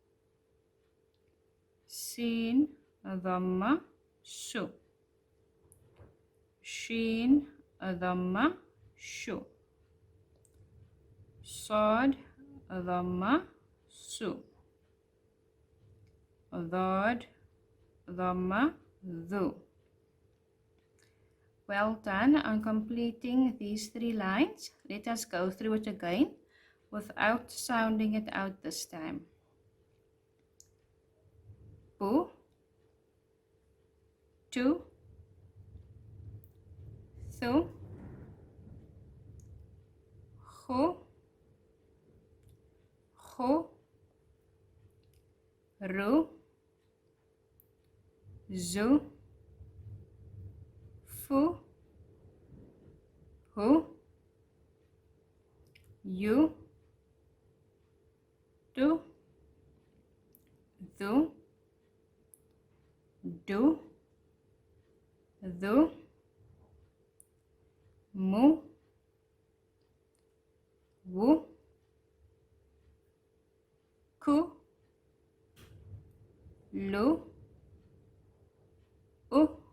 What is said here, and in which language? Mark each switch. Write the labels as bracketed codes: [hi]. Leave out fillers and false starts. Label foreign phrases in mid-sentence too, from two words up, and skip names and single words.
[ar] سين، ضمة، سُ. شين، ضمة، شُ. صاد، ضمة، صُ. ضاد، ضمة, ضُ. [en] Well done on completing these 3 lines. Let us go through it again without sounding it out this time. Bu, Tu, Thu, Khu, Khu, Ru, Zu, Fu, Hu, You, Tu, Thu, Du, Dhu, Mu, Wu, Ku, Lu, U,